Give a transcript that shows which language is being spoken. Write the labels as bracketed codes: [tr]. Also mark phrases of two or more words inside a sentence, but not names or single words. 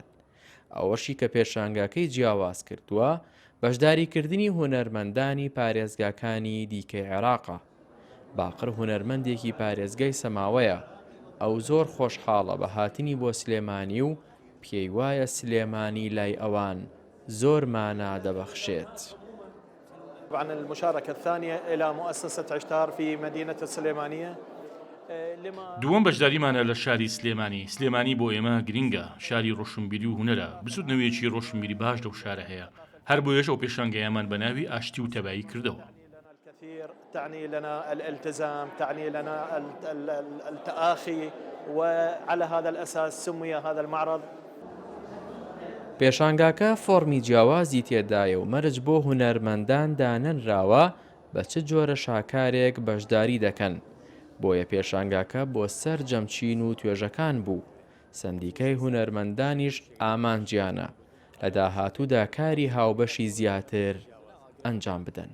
[ckb] ئەوەشی کە پێشانگاکەی جیاواز کردووە بەشداریکردنی هونەرمەندانی پارێزگاکانی دیکەی عێراقە. باقر هونەرمەندێکی پارێزگای سەماوەیە. ئەو زۆر خۆشحاڵە بە هاتنی بۆ سلێمانی و پێی وایە سلێمانی لای ئەوان زۆر مانا دەبەخشێت. [ar] طبعا المشاركة الثانية إلى مؤسسة عشتار في مدينة السليمانية. [ckb] دووەم بەشداریمانە لە شاری سلێمانی. سلێمانی بۆ ئێمە گرینگە، شاری ڕۆشنبیری و هونەرە. بسوودنەوەیەکی ڕۆشنبیری باش لەو شارە هەیە. هەر بۆیەش ئەو پێشانگایەمان بە ناوی ئاشتی و تەبایی کردەوە. [ar] تعني لنا الالتزام، تعني لنا التآخي، وعلى هذا الأساس سمي هذا المعرض. [ckb] پێشانگاکە فۆرمی جیاوازی تێدایە و مەرج بۆ هونەرمەندان دانەنراوە بە چ جۆرە شاکارێک بەشداری دەکەن. بۆیە پێشانگاکە بۆ سەر جەمچین و توێژەکان بوو. سندیکای هونەرمەندانیش ئامانجیانە لە داهاتوودا کاری هاوبەشی زیاتر ئەنجام بدەن.